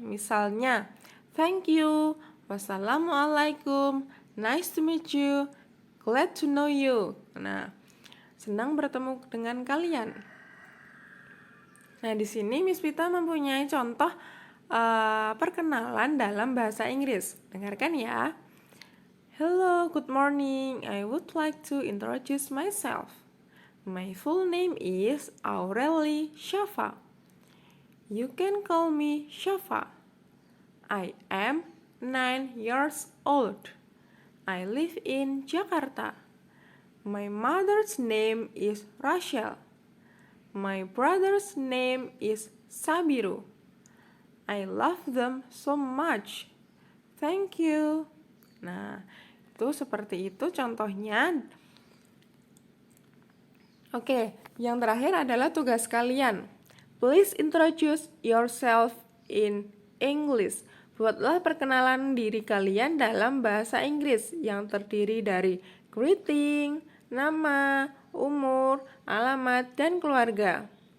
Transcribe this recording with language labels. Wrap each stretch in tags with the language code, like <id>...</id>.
<id>Misalnya,</id> <en>thank you, wassalamualaikum, nice to meet you, glad to know you.</en> <id>Nah, senang bertemu dengan kalian. Nah, di sini Miss Pita mempunyai contoh perkenalan dalam bahasa Inggris. Dengarkan ya.</id> <en>Hello, good morning. I would like to introduce myself. My full name is Aurelie Shafa. You can call me Shafa. I am 9 years old. I live in Jakarta. My mother's name is Rachel. My brother's name is Sabiru. I love them so much. Thank you.</en> <id>Nah, itu seperti itu contohnya. Oke, yang terakhir adalah tugas kalian.</id> <en>Please introduce yourself in English.</en> <id>Buatlah perkenalan diri kalian dalam bahasa Inggris yang terdiri dari greeting, nama, umur, alamat, dan keluarga.</id>